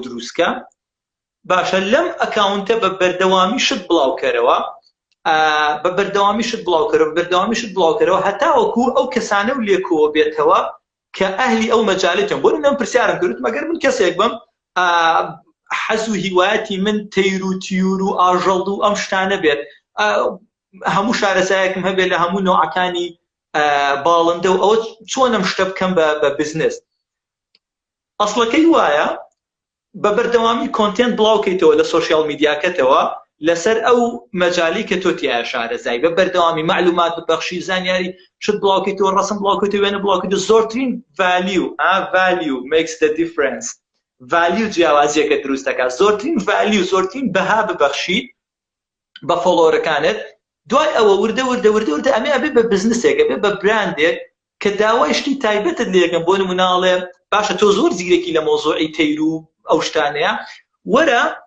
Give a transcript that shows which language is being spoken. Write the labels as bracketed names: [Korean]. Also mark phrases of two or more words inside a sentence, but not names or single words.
[Central Kurdish] دروستکە باشە لەم ئەکاونتە بە بەردەوامی شت بڵاوکەرەوە بە بەردەوامی شت بڵاوکەرەوە بەردەوامی شت بڵاوکەرەوە هەتاوەکو ئەو کەسانە و لێکۆوە بێتەوە کە ئەهلی ئەو مەجالێتن بۆ نەم پرسیارم کرد مەگەر من کەسێک بم حەز و هیوایەتی من تەیر و تیور و ئاژەڵ و ئەم شتانە بێت هەموو شارەزایەکم هەبێت لە هەموو نۆعەکانی باڵندە و ئەوە چۆنم شتە بکەم بە بزنس. ئەسڵەکەی وایە بە بەردەوامی کۆنتێنت بڵاوکەیتەوە لە سۆشیال میدیاکەتەوە لەسەر ئەو مەجالی کە تۆ تیایە شارەزای بە بەردەوامی معلومات ببەخشی زانیاری شت بڵاوکەیتەوە ڕەسم بڵاوکەیتەوە وێنە بڵاوکەیتەوە زۆرترین [English] value makes the difference value [Central Kurdish] جیاوازیەکە دروست دەکات زۆرترین value زۆرترین بەها ببەخشی بە فۆلۆوەرەکانت دوای ئەوە وردە ئەمێ ئەبێ بە بزنسێک ئەبێ بە براندێک کە داوای شتی تایبەتت لێکەم بۆ نموناڵێ باشە تۆ زۆر زیرەکی لە مۆزوعی تەیر و ئەو شتانەیە وەرە